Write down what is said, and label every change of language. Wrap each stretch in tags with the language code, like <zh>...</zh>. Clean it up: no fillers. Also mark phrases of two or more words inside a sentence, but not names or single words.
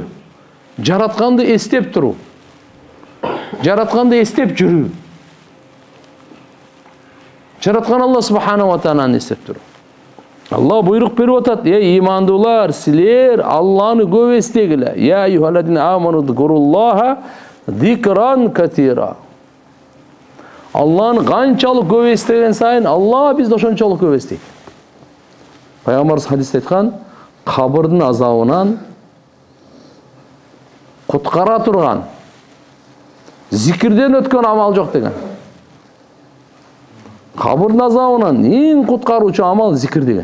<ky>Жаратканды эстеп туруу. Жаратканды эстеп жүрүү. Жараткан Алла</ky> <ar>سبحانه و</ar> <ky>тааланы эстеп туруу. Алла буйрук берип атат: "Эй имандуулар, силер Алланы көп эстегиле.</ky> <ar>يا أيها الذين آمنوا اذكروا الله ذكرا كثيرا." Алланы канчалык көп эстеген сайын, Алла бизди ошончолук көп эстейт. Пайгамбарыбыз хадисте айткан, кабырдын азабынан куткара турган, зикирден өткөн амал жок деген. Кабырдын азабынан эң куткаруучу амал зикир деген.</ar>